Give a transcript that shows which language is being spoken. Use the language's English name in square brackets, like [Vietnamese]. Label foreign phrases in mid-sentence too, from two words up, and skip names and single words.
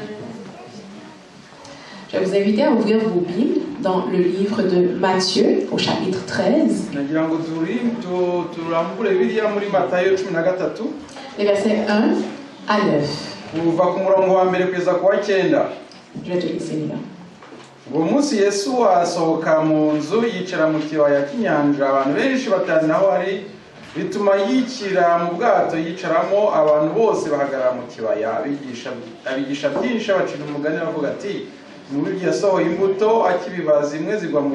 [French] Je vais vous inviter à ouvrir vos Bibles dans le livre de Matthieu, au chapitre 13. Les versets 1 à 9. Je vais te laisser lire. [Kinyarwanda] uwo munsi Yesu asohoka mu nzu yicara mu kibaya cy'inyanja abantu benshi bateranaho ari bituma yikira mu bwato yicaramo abantu bose bahagarara mu kibaya abigisha byinshi abacira umugani bavuga ati umubibyi yasohoye imbuto akibiba zimwe zigwa mu